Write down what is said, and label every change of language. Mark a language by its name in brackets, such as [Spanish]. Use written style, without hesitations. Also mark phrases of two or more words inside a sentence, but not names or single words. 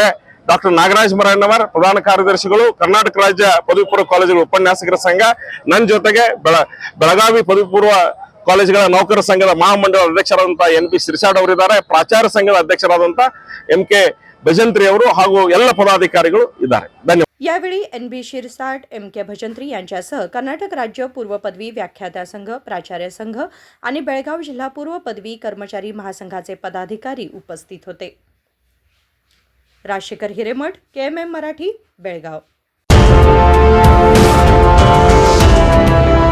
[Kannada] ಡಾಕ್ಟರ್ ನಾಗರಾಜ್ ಮರಣ್ಣವರ್ ಪ್ರಧಾನ ಕಾರ್ಯದರ್ಶಿಗಳು, ಕರ್ನಾಟಕ ರಾಜ್ಯ ಪದವಿ ಪೂರ್ವ ಕಾಲೇಜುಗಳ ಉಪನ್ಯಾಸಕರ ಸಂಘ, ನನ್ನ ಜೊತೆಗೆ ಬೆಳಗಾವಿ ಪದವಿ ಪೂರ್ವ ಕಾಲೇಜುಗಳ ನೌಕರ ಸಂಘದ ಮಹಾಮಂಡಲ ಅಧ್ಯಕ್ಷರಾದಂತಹ NP ಶಿರ್ಸಾಡ್ ಅವರಿದ್ದಾರೆ, ಪ್ರಾಚಾರ್ಯ ಸಂಘದ ಅಧ್ಯಕ್ಷರಾದಂತಹ MK ಭಜಂತ್ರಿ ಅವರು ಹಾಗೂ ಎಲ್ಲ ಪದಾಧಿಕಾರಿಗಳು ಇದ್ದಾರೆ। ಧನ್ಯವಾದ। [Marathi] यावेळी NB शिरसाट, MK भजंत्री यांच्यासह कर्नाटक राज्य पूर्व पदवी व्याख्याता संघ, प्राचार्य संघ आणि बेळगाव जिल्हा पूर्व पदवी कर्मचारी महासंघाचे पदाधिकारी उपस्थित होते। राजशेखर हिरेमठ, KMM मराठी, बेळगाव।